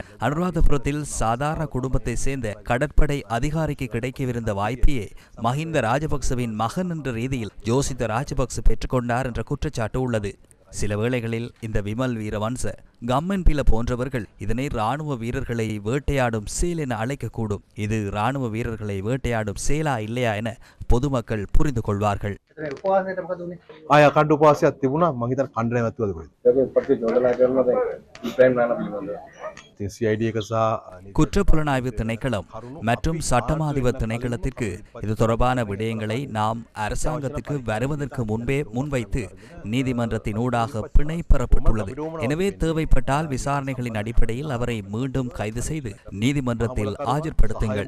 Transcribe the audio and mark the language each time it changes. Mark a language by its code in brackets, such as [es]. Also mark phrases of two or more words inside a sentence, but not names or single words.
[ta] அனுராதபுரத்தில் சாதாரண குடும்பத்தை சேர்ந்த கடற்படை அதிகாரிக்கு கிடைக்கவிருந்த வாய்ப்பையே மஹிந்த ராஜபக்சவின் மகன் என்ற ரீதியில் யோசித்த ராஜபக்ச பெற்றுக்கொண்டார் என்ற குற்றச்சாட்டு உள்ளது. சில வேளைகளில் இந்த விமல் வீரவன்ச கம்மன்பில போன்றவர்கள் இதனை இராணுவ வீரர்களை வேட்டையாடும் செயல் என அழைக்கக்கூடும். இது இராணுவ வீரர்களை வேட்டையாடும் செயலா இல்லையா என பொதுமக்கள் புரிந்து கொள்வார்கள். [si] කණ්ඩ උපවාසයක් තිබුණා මං හිතන්නේ කණ්ඩ නැවතුවද කොහෙද CID එක සහ [ta] குற்றப்புலனாய்வு திணைக்களம் மற்றும் சட்டமாதிப திணைக்களத்திற்கு இது தொடர்பான விடயங்களை நாம் அரசாங்கத்திற்கு வருவதற்கு முன்பே முன்வைத்து நீதிமன்றத்தின் ஊடாக பிணை பெறப்பட்டுள்ளது. எனவே தேவைப்பட்டால் விசாரணைகளின் அடிப்படையில் அவரை மீண்டும் கைது செய்து நீதிமன்றத்தில் ஆஜர்படுத்துங்கள்.